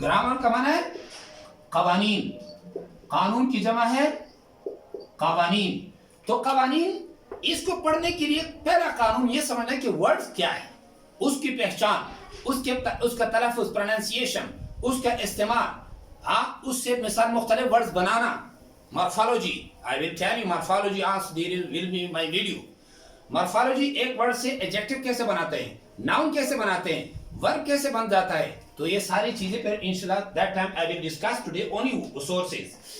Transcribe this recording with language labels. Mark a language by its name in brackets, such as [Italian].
[Urdu] Grammar کا معنی ہے قوانین، قانون کی جمع ہے قوانین. تو قوانین اس کو پڑھنے کے لیے پہلا قانون یہ سمجھنا ہے کہ ورڈز کیا ہے، اس کی پہچان، اس کا تلفظ، پروننسیشن، اس کا استعمال. ہاں اس سے مثال مختلف words banana. [English] Morphology, I will tell you morphology as there will be my video. [Urdu] Morphology ایک ورڈ سے ایڈجیکٹو کیسے بناتے ہیں، ناؤن کیسے بناتے ہیں، ورب کیسے بن جاتا ہے. تو یہ ساری چیزیں پھر انشاءاللہ [English] that time I will discuss today only sources.